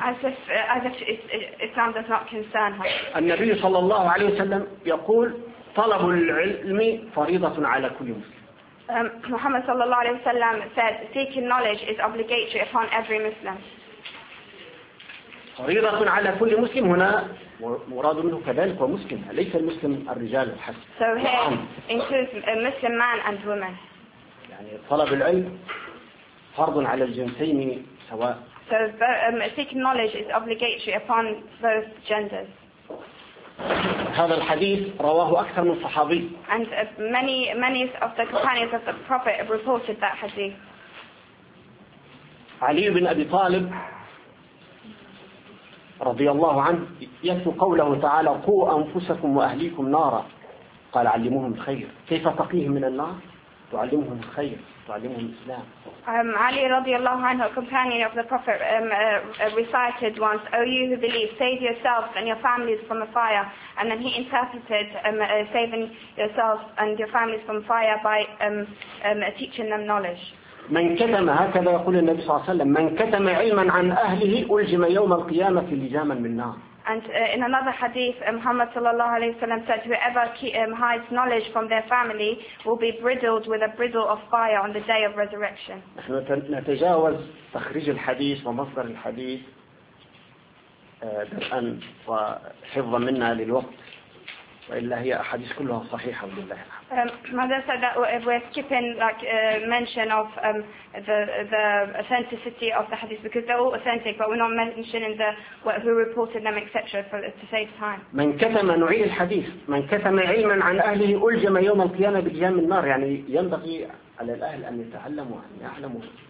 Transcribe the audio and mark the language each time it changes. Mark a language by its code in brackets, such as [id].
[en] As if Islam does not concern her. [ar] النبي صلى الله عليه وسلم يقول طلب العلم فريضة على كل مسلم. [en] Muhammad [ar] صلى الله عليه وسلم [en] said seeking knowledge is obligatory upon every Muslim. [ar] فريضة على كل مسلم هنا مراد منه كذلك ومسلم ليس المسلم الرجال الحسن. [en] So here includes Muslim man and woman. [ar] طلب العلم فرض على الجنسين سواء. [en] So seeking knowledge is obligatory upon both genders. [ar] هذا الحديث رواه أكثر من صحابي. [en] And many of the companions of the Prophet reported that hadith. [ar] علي بن أبي طالب رضي الله عنه يتلو قوله تعالى قوا أنفسكم وأهليكم نارا قال علموهم الخير كيف تقيهم من النار تعلمهم الخير تعلمهم الإسلام. [en] Ali [ar] رضي الله عنه, [en] companion of the Prophet, recited once, O you who believe, save yourselves and your families from the fire. And then he interpreted saving yourselves and your families from fire by teaching them knowledge. [ar] من كتم هكذا يقول النبي صلى الله عليه وسلم من كتم علما عن أهله ألجم يوم القيامة لجاما من نار. [en] And in another hadith, Muhammad sallallahu alayhi wa sallam said, whoever hides knowledge from their family will be bridled with a bridle of fire on the day of resurrection. [ar] نحن نتجاوز تخريج الحديث ومصدر الحديث الآن وحفظا منها للوقت. وإلا هي أحاديث كلها صحيحة لله الحمد. [en] Mother said that we're skipping like mention of the authenticity of the hadith because they're all authentic, but we're not mentioning the who reported them etc. for to save time. [ar] من كتم نوعي الحديث من كتم علما عن أهله ألجم يوم القيامة بجام النار يعني ينبغي على الأهل أن يتعلموا أن يعلموا.